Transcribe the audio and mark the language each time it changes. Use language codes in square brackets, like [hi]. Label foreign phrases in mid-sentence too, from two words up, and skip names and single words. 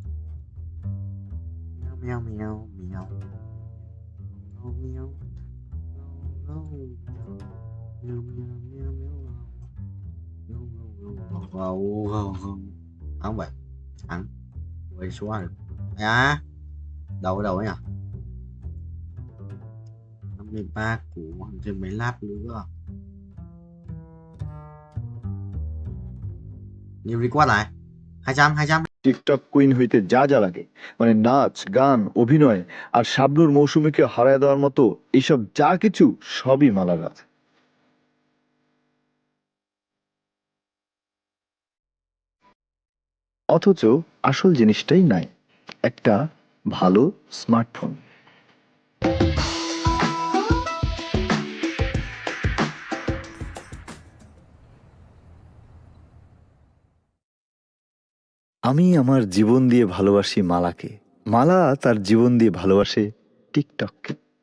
[vi] mèo mèo mèo mèo không vậy thắng quay xóa được à đâu đâu ấy nhỉ 53 củ thêm mấy lap nữa nhiều record lại 200 [bn] টিকটক কুইন হইতে যা যা লাগে মানে নাচ গান অভিনয় আর শাবনূর মৌসুমীকে হারায় দেওয়ার মতো এইসব যা কিছু সবই মালার আছে অথচ আসল জিনিসটাই নাই একটা ভালো স্মার্টফোন আমি আমার জীবন দিয়ে ভালোবাসি মালাকে মালা তার জীবন দিয়ে ভালোবাসে টিকটককে